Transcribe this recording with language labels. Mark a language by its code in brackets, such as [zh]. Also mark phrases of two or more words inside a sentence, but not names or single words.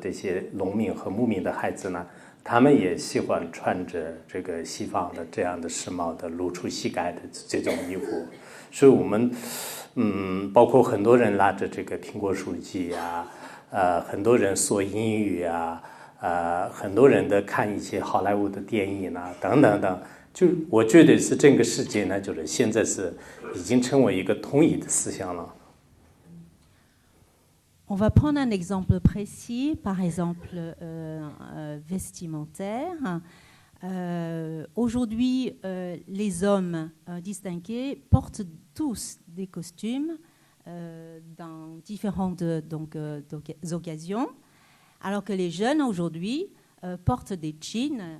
[zh] 这些农民和牧民的孩子呢，他们也喜欢穿着这个西方的这样的时髦的露出膝盖的这种衣服，所以我们包括很多人拉着这个苹果手机啊，很多人说英语啊，很多人的看一些好莱坞的电影啊，等等等，就我觉得是整个世界呢，就是现在是已经成为一个统一的思想了。 [fr] On va prendre un exemple précis, par exemple vestimentaire. Aujourd'hui, les hommes distingués portent tous des costumes dans différentes occasions, alors que les jeunes aujourd'hui portent des jeans.